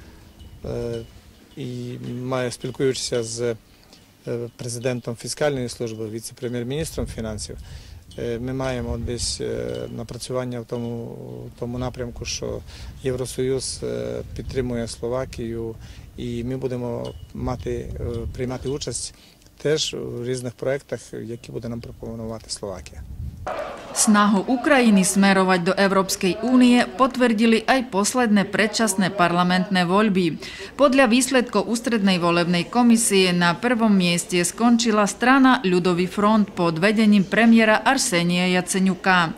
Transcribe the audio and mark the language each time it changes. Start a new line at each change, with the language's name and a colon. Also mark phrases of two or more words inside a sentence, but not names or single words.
Ukrainian: І спілкуючися з президентом фіскальної служби, віце-прем'єр-міністром фінансів, ми маємо десь напрацювання в тому напрямку, що Євросоюз підтримує Словакію, і ми будемо приймати участь теж у різних проєктах, які буде нам пропонувати Словакія.
Slovak: Snahu Ukrajiny smerovať do Európskej únie potvrdili aj posledné predčasné parlamentné voľby. Podľa výsledkov ústrednej volebnej komisie na prvom mieste skončila strana Ľudový front pod vedením premiéra Arsenia Jaceňuka.